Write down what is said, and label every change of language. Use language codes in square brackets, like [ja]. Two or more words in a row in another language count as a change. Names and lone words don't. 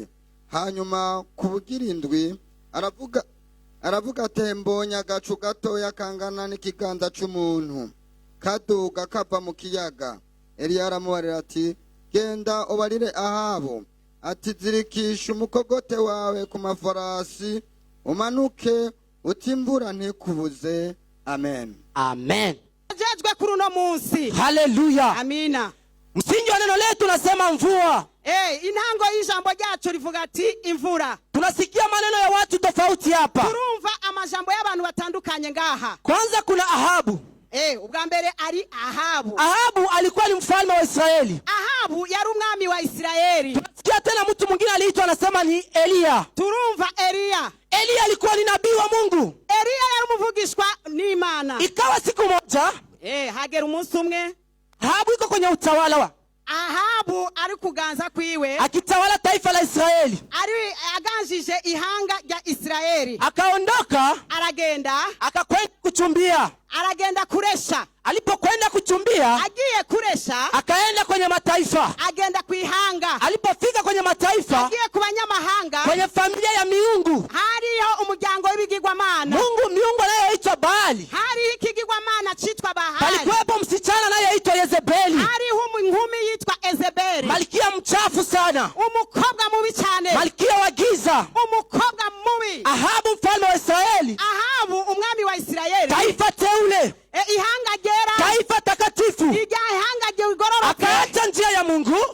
[rn] Hanyuma kubugira indwi aravuga ati, mbonye agacu gatoya kangana n'ikiganza c'umuntu kaduga kava mu kiyaga. Eliya aramubarira ati, genda ubarire Ahabu ati, zirikisha umukogote wawe ku mafarasi umanuke, uti imvura ntikubuze. Amen. Amen. Jejwe kuri uno munsi. Haleluya. [sw] Amina. Msingi wa neno letu nasema mvua. [rn] Intango y'ijambo ryacu rivuga ati imvura. [sw] Tunasikia maneno ya watu tofauti hapa. [rn] Turumva amajambo y'abantu batandukanye ngaha. [sw] Kwanza kuna Ahabu. [rn] Ubwa mbere ari Ahabu. [sw] Ahabu alikuwa ni mfalme wa Israeli. [rn] Ahabu yari umwami wa Israeli. [sw] Tunasikia tena mtu mwingine aliitwa anasema ni Eliya. [rn] Turumva Eliya. [sw] Eliya alikuwa ni nabii wa Mungu. [rn] Eliya yari umuvugishwa n'Imana. [sw] Ikawa siku moja [rn] hagera umunsi umwe [sw] Ahabu iko kwenye utawala wa [rn] Ahabu ari kuganza kwiwe, [sw] akitawala taifa la Israeli, [rn] ari aganjije ihanga rya Israeli. [sw] Akaondoka [rn] aragenda [sw] akakwenda kuchumbia. [rn] Aragenda kuresha. [sw] Alipokwenda kuchumbia, [rn] agiye kuresha, [sw] akaenda kwenye mataifa. [rn] Agenda kuihanga. [sw] Alipofika kwenye mataifa, [rn] agiye kubanyamahanga, [sw] kwenye familia ya miungu, [rn] hariho umuryango w'ibigirwamana. [sw] miungu anayeitwa Baali. [rn] Hariho ikigirwamana citwa Bahali. [sw] Palikuwepo msichana anayeitwa Yezebeli. [rn] Hariho inkumi yitwa Ezebeli, [sw] malkia mchafu sana, [rn] umukobwa mubi cyane, [sw] malkia wa giza, [rn] umukobwa mubi. [sw] Ahabu mfalme wa Israeli, [rn] Ahabu umwami wa Israeli, [sw] taifa teule, [rn] ihanga gera, [sw] taifa takatifu, [rn] ihanga gigororoka, [sw] akaacha njia ya Mungu.